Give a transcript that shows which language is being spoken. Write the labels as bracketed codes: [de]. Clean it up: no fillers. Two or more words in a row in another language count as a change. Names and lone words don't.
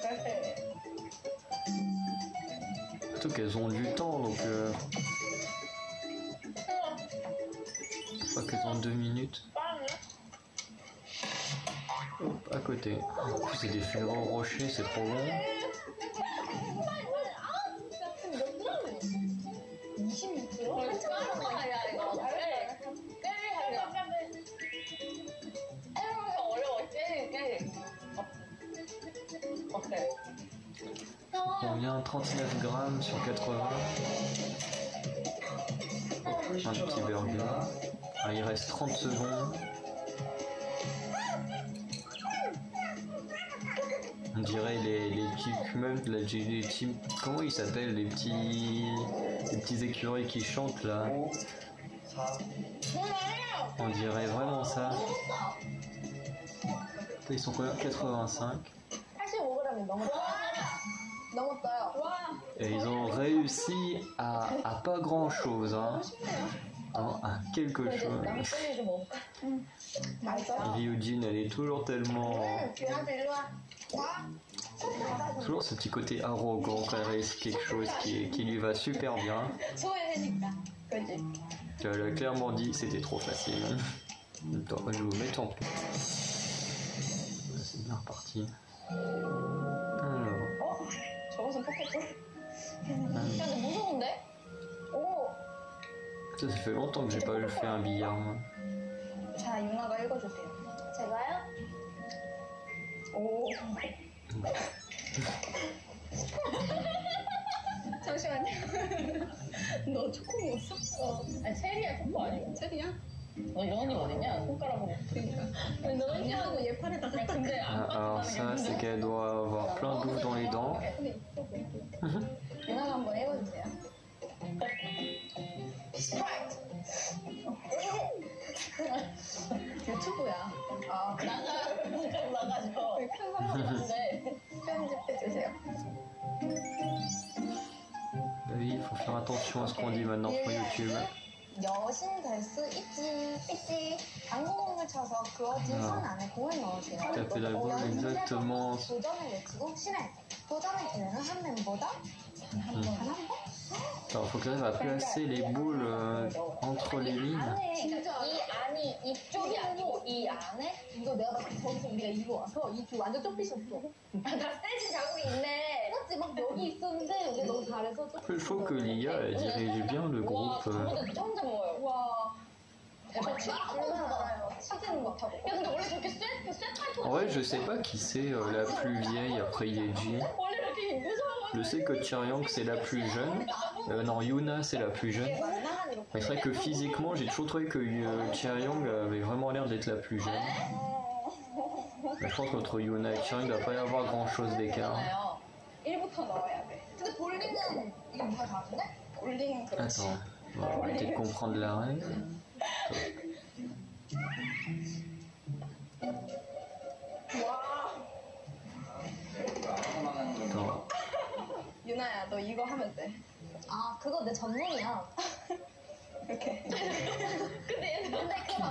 [fr] Surtout qu'elles ont du temps donc je crois qu'elles ont 2 minutes. Hop, à côté. En plus c'est des Ferrero Rocher, c'est trop bon. 26kg? [ko] 아니야 이거. 어려워. 젤리. 어때? [fr] Combien? 39 grammes sur 80. Un petit burger. Ah, il reste 30 secondes. On dirait les Pikmin, comment ils s'appellent les petits écureuils qui chantent là. On dirait vraiment ça. Ils sont combien? 85. [ko] 85g이 넘었어요. [fr] Et ils ont réussi à pas grand chose, hein. À quelque chose. [ko] 남은 젤리 좀 먹을까? 맛있어? [fr] Ryujin, elle est toujours tellement... [ko] 얘한테 일로 와. [fr] Toujours ce petit côté arrogant quand elle réussit quelque chose qui lui va super bien. [ko] 소외해니까. 그렇지. [fr] Elle a clairement dit c'était trop facile. Attends, je vais vous mettre en plus. C'est bien reparti. Alors, [ko] 저것은 포켓볼? 야, 근데 무서운데? 오! [fr] ça fait longtemps que j'ai pas fait un billard. Moi. [ko] 자, 유나가 읽어주세요. 제가요? 오. 잠시만요. 잠시만요. 너 초코 먹었어? 아니 체리야 초코 아니고. 체리야? 너 영원히 어딨냐? 손가락으로. 그러니까. 너 언니하고 얘 팔에다 갖다 근데 안 [fr] Alors ça, c'est qu'elle doit avoir plein d'eau dans les dents. [ko] 유나가 한번 해봐주세요. 스프라이트. 유튜브야. 아, 나가죠. 네. 편집해주세요. [fr] Oui, il faut faire attention à ce qu'on dit maintenant pour YouTube. [ko] 여신 될 수 있지. 당구공을 쳐서 그어진 선 안에 공을 넣으세요. [fr] Tapez la boule exactement. [ko] 도전을 외치고 신할 때. 도전의 기회는 한 멤버당 단 한 번? [fr] Alors, faut que j'arrive à placer les boules entre les lignes. [ko] 안에 그러니까 이 안이 이쪽이 아니고 이 안에 이거 내가 봤을 때 저기서 우리가 이거 와서 이 줄 완전 좁히셨어. 나 스테이지 자국이 있네. 맞지? 막 여기 있었는데 여기 너무 잘해서 [fr] Il faut que l'IA elle dirige bien le [ko] 와 [fr] groupe. [ko] 저보다 진짜 혼자 먹어요. 와 대박. 얼마나 알아요. 치즈는 못하고. 야 근데 원래 저렇게 쇠 타입 [fr] En vrai, je sais pas qui c'est la plus vieille après Yeji. [ko] 원래 이렇게 무서워. [fr] Je sais que Charyang c'est la plus jeune. Non, Yuna c'est la plus jeune. Mais c'est vrai que physiquement, j'ai toujours trouvé que Charyang avait vraiment l'air d'être la plus jeune. Mais je pense qu'entre Yuna et Charyang, il ne doit pas y avoir grand chose d'écart. [ko] 1부터 넣어야 돼. 근데 볼링은 이게 뭐가 다른데? 볼링은 그렇지. [fr] Attends, on va arrêter de comprendre la règle. [ko] 와. [fr] Attends. [ko] 유나야, 너 이거 하면 돼. 아 그거 내 전문이야. 이렇게. 근데 그거 봐봐.